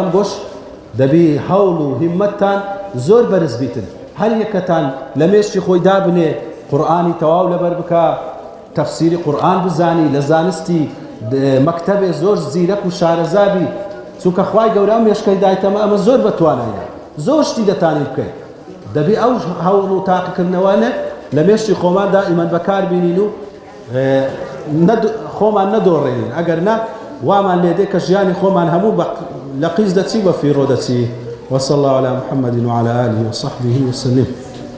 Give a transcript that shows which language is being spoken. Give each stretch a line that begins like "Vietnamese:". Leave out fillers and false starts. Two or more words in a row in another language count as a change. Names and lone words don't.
Central Kurdish: گۆش دەبی هەوڵ و هیممەتتان زۆر بەرز بیتن هەر یەکەتان لە مێشتی خۆی دابنێ قورئانی تەواو لەبەر بکە تەفسیری قورئان بزانی لە زانستی مەکتەبێ زۆر زیرەک و شارەزابی چونکە خوای گەورە ئەم مێشکەی دایتەمە ئەمە زۆر بەتوانایە زۆر شتی دەتانی بکەیت دەبی ئەو هەوڵ و تاقیکردنەوەنە لە مێشتی خۆمان دائیمەن بەکار بینین و خۆمان نەدۆڕێنین ئەگەر نا وامان لێدێ کە ژیانی خۆمان هەموو لە قیز دەچی بە فیڕۆ دەچی
Arabic: وصلى الله على محمد وعلى آله وصحبه وسلم